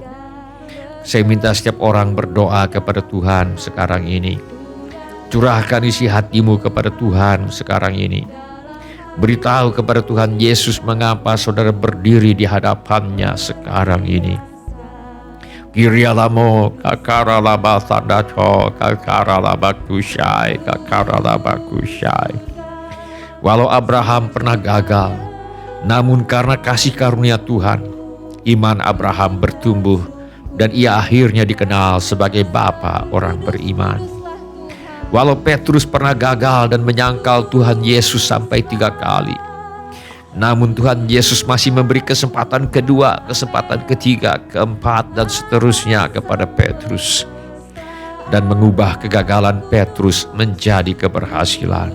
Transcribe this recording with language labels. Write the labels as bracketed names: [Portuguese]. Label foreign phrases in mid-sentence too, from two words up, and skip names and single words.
[Indonesian] Saya minta setiap orang berdoa kepada Tuhan sekarang ini. Curahkan isi hatimu kepada Tuhan sekarang ini. Beritahu kepada Tuhan Yesus mengapa saudara berdiri di hadapannya sekarang ini. Kirialamo kakara laba sandaco kakara laba kusyai kakara laba kusyai. Walau Abraham pernah gagal, namun karena kasih karunia Tuhan, iman Abraham bertumbuh dan ia akhirnya dikenal sebagai bapa orang beriman. Walau Petrus pernah gagal dan menyangkal Tuhan Yesus sampai 3 kali, namun Tuhan Yesus masih memberi kesempatan kedua, kesempatan ketiga, keempat, dan seterusnya kepada Petrus, dan mengubah kegagalan Petrus menjadi keberhasilan.